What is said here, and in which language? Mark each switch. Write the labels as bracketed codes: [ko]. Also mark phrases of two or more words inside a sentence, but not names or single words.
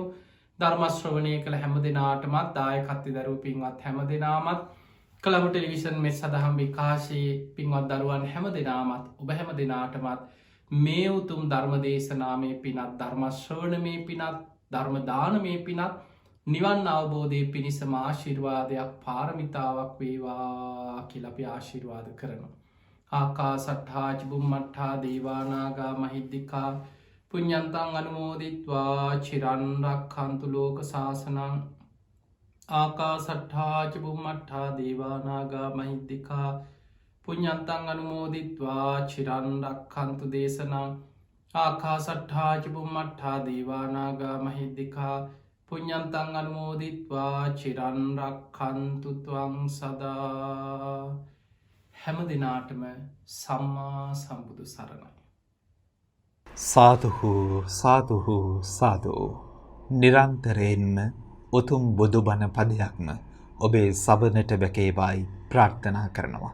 [si] ධර්ම ශ්‍රවණය කළ හැම දෙනාටමත් දායකත්වයේ දරුවෝ පින්වත් හැම දෙනාමත් කොළඹ ටෙලිවිෂන් මේ සදහම් විකාශයේ පින්වත් දරුවන් හැම දෙනාමත් ඔබ හැම දෙනාටමත් මේ උතුම් ධර්ම දේශනාමය පිනත් ධර්ම ශ්‍රවණමය පිනත් ධර්ම දානමය පිනත් නිවන් අවබෝධය පිණිසම ආශිර්වාදයක් පාරමිතාවක් වේවා කියලා අපි ආශිර්වාද කරනවා. [pi] ආකාසට්ඨා චුම්මට්ඨා දේවානාගා මහිද්దికා පුඤ්ඤන්තං අනුමෝදිත්වා චිරන් රක්ඛන්තු ලෝක සාසනං. ආකාසට්ඨා චුම්මට්ඨා දේවානාගා මහිද්దికා පුඤ්ඤන්තං අනුමෝදිත්වා චිරන් රක්ඛන්තු දේශනං. ආකාසට්ඨා චුම්මට්ඨා දේවානාගා මහිද්దికා පුඤ්ඤන්තං අනුමෝදිත්වා චිරන් රක්ඛන්තු ත්වං සදා. [si] හැම දිනාටම සම්මා සම්බුදු සරණයි. සාදුහු සාදුහු සාදු. නිරන්තරයෙන්ම උතුම් බුදුබණ පදයක්ම ඔබේ සබනට බැකේවායි ප්‍රාර්ථනා කරනවා.